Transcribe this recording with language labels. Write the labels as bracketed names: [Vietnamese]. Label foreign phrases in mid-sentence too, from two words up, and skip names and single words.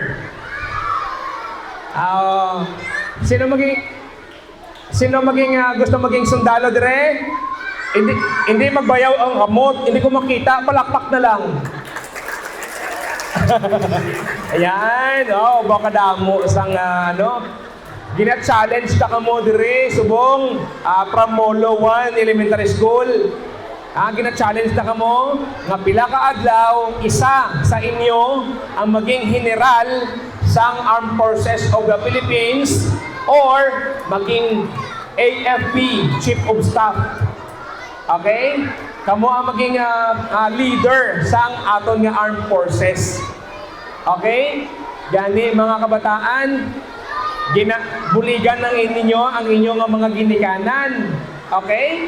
[Hiligaynon] Sino gusto maging sundalo dire? Hindi magbayaw ang kamot, hindi ko makita, palakpak na lang. Ayan, baka damo sang gina-challenge ka mo dire, subong, [English] from Molo 1 Elementary School. [Hiligaynon] Gina-challenge ka mo, nga pila ka adlaw, isa sa inyo ang maging general sang Armed Forces of the Philippines or maging AFP, [English] Chief of Staff. [Hiligaynon] Okay? Kamo ang maging leader sang aton nga Armed Forces. Okay? Gani mga kabataan, buligan ng inyo ang inyong mga ginikanan. Okay?